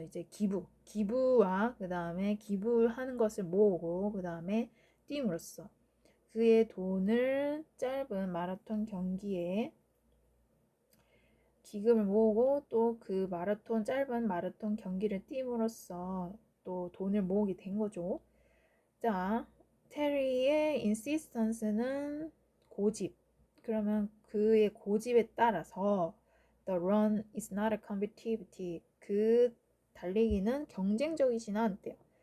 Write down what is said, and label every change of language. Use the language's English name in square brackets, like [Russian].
[Korean] 이제 기부와 그 다음에 기부하는 것을 모으고 그 다음에 띄움으로써 그의 돈을 짧은 마라톤 경기에 기금을 모으고 또 그 짧은 마라톤 경기를 띄움으로써 또 돈을 모으게 된 거죠. 자, 테리의 insistance는 고집. 그러면 그의 고집에 따라서 [English] the run is not a competitive. [Korean] 그 달리기는 경쟁적이진 않대요.